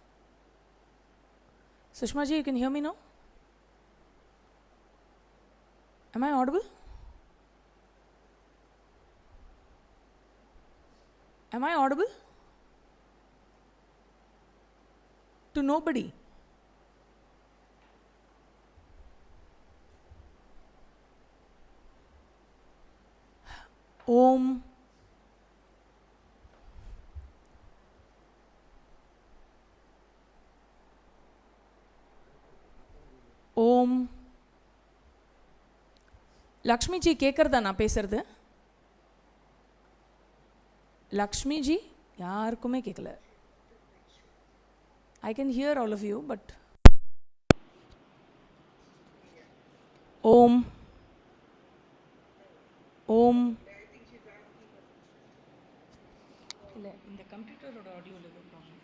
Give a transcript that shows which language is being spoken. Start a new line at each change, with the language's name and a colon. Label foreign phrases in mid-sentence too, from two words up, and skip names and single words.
English: Sushma ji, you can hear me now? Am I audible? Am I audible? To nobody. Om. Om.
Tamil: Lakshmi ji கேக்குறதா நான் பேசுறது? Lakshmi ji யாருக்குமே கேட்கல.
English: I can hear all of you, but Om. Om.
Tamil: இல்லை இந்த கம்ப்யூட்டரோட ஆடியோவில் ஏதோ ப்ராப்ளம்.